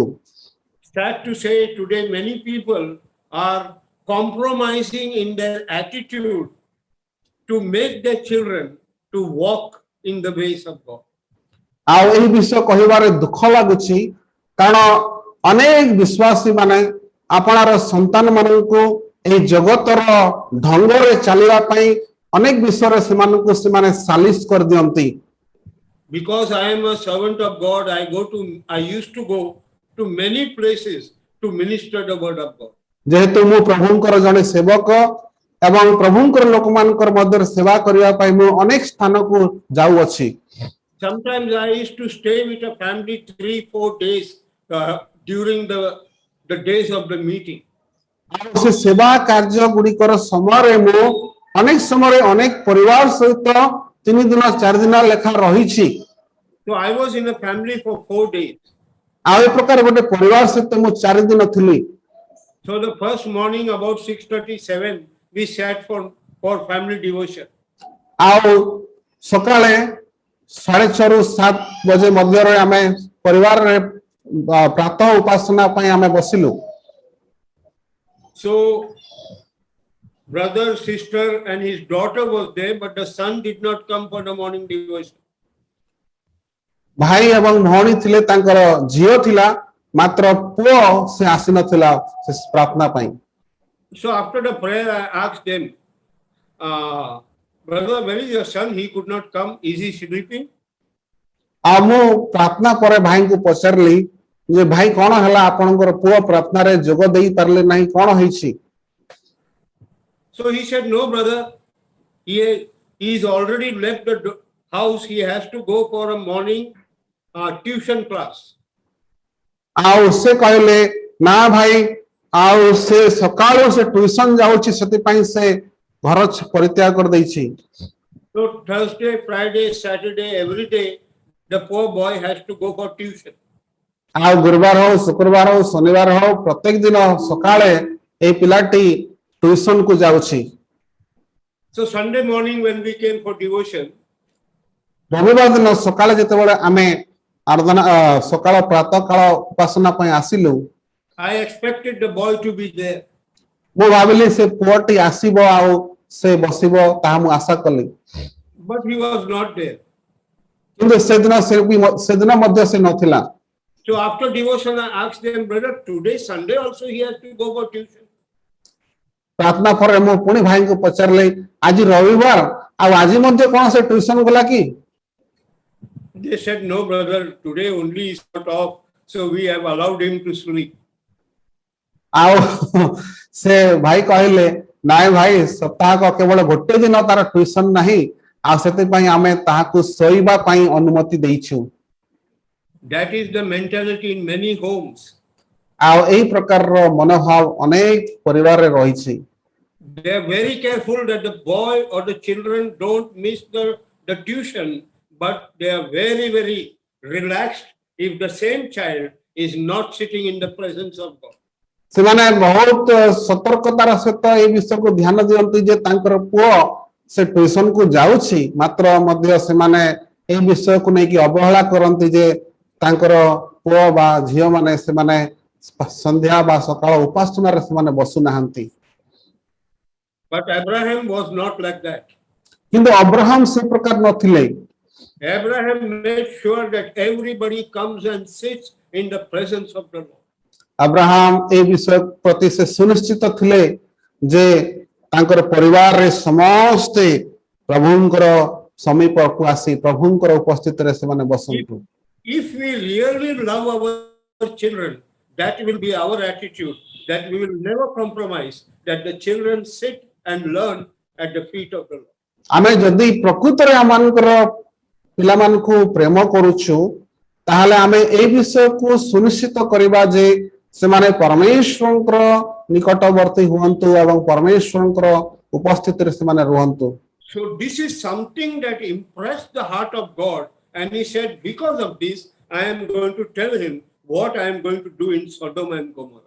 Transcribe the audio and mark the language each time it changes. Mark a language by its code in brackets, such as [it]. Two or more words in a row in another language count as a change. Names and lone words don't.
[en] Sad to say, today many people are compromising in their attitude to make their children to walk in the ways of God. [or] ଆଉ ଏହି ବିଷୟ କହିବାରେ ଦୁଃଖ ଲାଗୁଛି କାରଣ ଅନେକ ବିଶ୍ୱାସୀ ମାନେ ଆପଣାର ସନ୍ତାନ ମାନଙ୍କୁ ଏହି ଜଗତର ଢଙ୍ଗରେ ଚାଲିବା ପାଇଁ ଅନେକ ବିଷୟରେ ସେମାନଙ୍କୁ ସେମାନେ ସାଲିସ କରିଦିଅନ୍ତି। [en] Because I am a servant of God, I used to go to many places to minister the word of God. [or] ଯେହେତୁ ମୁଁ ପ୍ରଭୁଙ୍କର ଜଣେ ସେବକ ଏବଂ ପ୍ରଭୁଙ୍କର ଲୋକମାନଙ୍କର ମଧ୍ୟରେ ସେବା କରିବା ପାଇଁ ମୁଁ ଅନେକ ସ୍ଥାନକୁ ଯାଉଅଛି। [en] Sometimes I used to stay with a family 3-4 days during the days of the meeting. [or] ଆଉ ସେ ସେବା କାର୍ଯ୍ୟ ଗୁଡ଼ିକର ସମୟରେ ମୁଁ ଅନେକ ସମୟରେ ଅନେକ ପରିବାର ସହିତ 3 ଦିନ 4 ଦିନ ଲେଖା ରହିଛି। [en] So I was in a family for 4 days. [or] ଆଉ ଏ ପ୍ରକାର ଗୋଟେ ପରିବାର ସହିତ ମୁଁ 4 ଦିନ ଥିଲି। [en] So the first morning about 6:37 we sat for family devotion. [or] ଆଉ ସକାଳେ 6:30 ରୁ 7 ବଜେ ମଧ୍ୟରେ ଆମେ ପରିବାରରେ ପ୍ରାତଃ ଉପାସନା ପାଇଁ ଆମେ ବସିଲୁ। [en] So brother, sister and his daughter was there, but the son did not come for the morning devotion. [or] ଭାଇ ଏବଂ ଭଉଣୀ ଥିଲେ ତାଙ୍କର ଝିଅ ଥିଲା ମାତ୍ର ପୁଅ ସେ ଆସିନଥିଲା ସେ ପ୍ରାର୍ଥନା ପାଇଁ। [en] So after the prayer I asked them, brother, where is your son? He could not come. Is he sleeping? [or] ଆଉ ମୁଁ ପ୍ରାର୍ଥନା ପରେ ଭାଇଙ୍କୁ ପଚାରିଲି ଯେ ଭାଇ କଣ ହେଲା ଆପଣଙ୍କର ପୁଅ ପ୍ରାର୍ଥନାରେ ଯୋଗ ଦେଇ ପାରିଲେ ନାହିଁ କଣ ହେଇଛି? [en] So he said, no brother, he's already left the house. He has to go for a morning tuition class. [or] ଆଉ ସେ କହିଲେ ନା ଭାଇ ଆଉ ସେ ସକାଳୁ ସେ ଟ୍ୟୁସନ ଯାଉଛି ସେଥିପାଇଁ ସେ ଘର ପରିତ୍ୟାଗ କରିଦେଇଛି। [en] So Thursday, Friday, Saturday, every day the poor boy has to go for tuition. [or] ଆଉ ଗୁରୁବାର ହଉ ଶୁକ୍ରବାର ହଉ ଶନିବାର ହଉ ପ୍ରତ୍ୟେକ ଦିନ ସକାଳେ ଏହି ପିଲାଟି ଟ୍ୟୁସନ କୁ ଯାଉଛି। [en] So Sunday morning when we came for devotion, [or] ରବିବାର ଦିନ ସକାଳେ ଯେତେବେଳେ ଆମେ ଆରାଧନା ସକାଳ ପ୍ରାତଃ କାଳ ଉପାସନା ପାଇଁ ଆସିଲୁ [en] I expected the boy to be there. [or] ମୁଁ ଭାବିଲି ସେ ପୁଅଟି ଆସିବ ଆଉ ସେ ବସିବ ତାହା ମୁଁ ଆଶା କଲି। [en] But he was not there. [or] କିନ୍ତୁ ସେଦିନ ମଧ୍ୟ ସେ ନଥିଲା। [en] So after devotion I asked them, brother, today Sunday also he has to go for tuition. [or] ପ୍ରାର୍ଥନା ପରେ ମୁଁ ପୁଣି ଭାଇଙ୍କୁ ପଚାରିଲି ଆଜି ରବିବାର ଆଉ ଆଜି ମଧ୍ୟ କଣ ସେ ଟ୍ୟୁସନ ଗଲା କି? [en] They said, no brother, today only is not off, so we have allowed him to sleep. [or] ଆଉ ସେ ଭାଇ କହିଲେ ନାଇଁ ଭାଇ ସପ୍ତାହକ କେବଳ ଗୋଟେ ଦିନ ତାର ଟ୍ୟୁସନ ନାହିଁ ଆଉ ସେଥିପାଇଁ ଆମେ ତାହାକୁ ଶୋଇବା ପାଇଁ ଅନୁମତି ଦେଇଛୁ। [en] That is the mentality in many homes. [or] ଆଉ ଏହି ପ୍ରକାରର ମନୋଭାବ ଅନେକ ପରିବାରରେ ରହିଛି। [en] They are very careful that the boy or the children don't miss the tuition, but they are very, very relaxed if the same child is not sitting in the presence of God. [or] ସେମାନେ ବହୁତ ସତର୍କତାର ସହିତ ଏହି ବିଷୟକୁ ଧ୍ୟାନ ଦିଅନ୍ତି ଯେ ତାଙ୍କର ପୁଅ ସେ ଟ୍ୟୁସନ କୁ ଯାଉଛି ମାତ୍ର ମଧ୍ୟ ସେମାନେ ଏହି ବିଷୟକୁ ନେଇକି ଅବହେଳା କରନ୍ତି ଯେ ତାଙ୍କର ପୁଅ ବା ଝିଅ ମାନେ ସେ ମାନେ ସନ୍ଧ୍ୟା ବା ସକାଳ ଉପାସନା ରେ ସେ ମାନେ ବସୁ ନାହାନ୍ତି [en] But Abraham was not like that. [or] କିନ୍ତୁ ଅବ୍ରାହମ ସେ ପ୍ରକାର ନଥିଲେ [en] Abraham made sure that everybody comes and sits in the presence of the Lord. [or] ଅବ୍ରାହମ ଏ ବିଷୟ ପ୍ରତି ସେ ସୁନିଶ୍ଚିତ ଥିଲେ ଯେ ତାଙ୍କର ପରିବାର ରେ ସମସ୍ତ ପ୍ରଭୁଙ୍କର ସମୀପ କୁ ଆସି ପ୍ରଭୁଙ୍କର ଉପସ୍ଥିତ ରେ ସେ ମାନେ ବସନ୍ତୁ [en] If we really love our children, that will be our attitude, that we will never compromise, that the children sit and learn at the feet of the Lord. [or] ଆମେ ଯଦି ପ୍ରକୃତ ରେ ଆମମାନଙ୍କର ପିଲା ମାନଙ୍କୁ ପ୍ରେମ କରୁଛୁ ତାହାଲେ ଆମେ ଏ ବିଷୟ କୁ ସୁନିଶ୍ଚିତ କରିବା ଯେ ସେ ମାନେ ପରମେଶ୍ୱରଙ୍କର ନିକଟବର୍ତ୍ତୀ ହୁଅନ୍ତୁ ଏବଂ ପରମେଶ୍ୱରଙ୍କର ଉପସ୍ଥିତ ରେ ସେ ମାନେ ରହନ୍ତୁ [en] So this is something that impressed the heart of God, and he said, because of this, I am going to tell him what I am going to do in Sodom and Gomorrah.